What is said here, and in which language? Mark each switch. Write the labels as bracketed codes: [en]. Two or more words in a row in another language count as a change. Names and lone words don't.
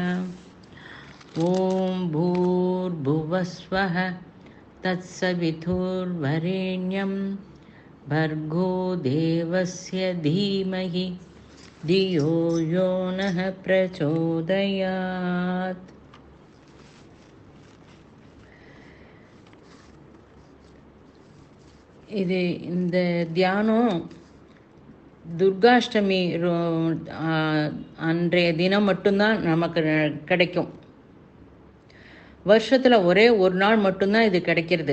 [sa] ॐ भूर्भुवस्वः तत्सवितुर्वरेण्यं भर्गो देवस्य धीमहि धियो यो नः प्रचोदयात्। [ta] இது இந்த தியானம் துர்காஷ்டமி அன்றைய தினம் மட்டும்தான் நமக்கு கிடைக்கும். வருஷத்தில் ஒரே ஒரு நாள் மட்டும்தான் இது கிடைக்கிறது.